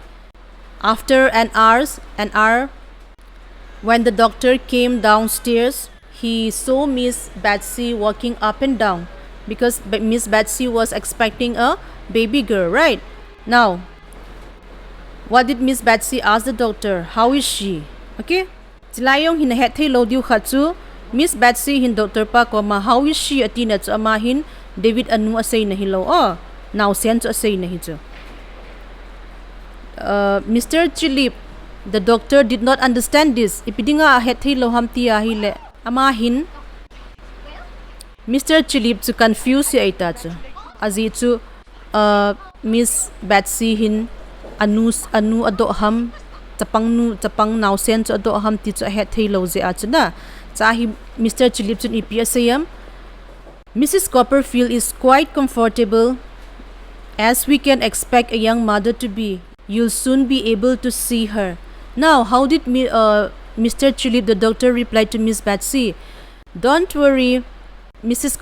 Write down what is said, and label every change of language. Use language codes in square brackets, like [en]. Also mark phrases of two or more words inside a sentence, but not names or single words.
[en] After an hour, when the doctor came downstairs, he saw Miss Betsy walking up and down because Miss Betsy was expecting a baby girl, right? Now, what did Miss Betsy ask the doctor? How is she? [tcz] Okay? Tilayong hinahet lo diu khatsu Miss Betsy hin doctor pa ko ma [en] how is she [tcz] atina chu amahin David anu asay na hilaw. Now sen chu asay na hijo. Mr. [en] Chilip, the doctor did not understand this. [tcz] Ipidinga ahet lo hamti ahile amahin Mr. Chilip chu confuse si aita chu azi chu Miss Betsy hin anu ado ham tapang now sen chu ado ham ti chu ahet lo ze a chu na chahi Mr. Chilip chu ipiasayam Mrs. [en] Copperfield is quite comfortable as we can expect a young mother to be. You'll soon be able to see her. Now, how did Mr. Chilip, the doctor, replied to Miss Betsy? Don't worry, Mrs.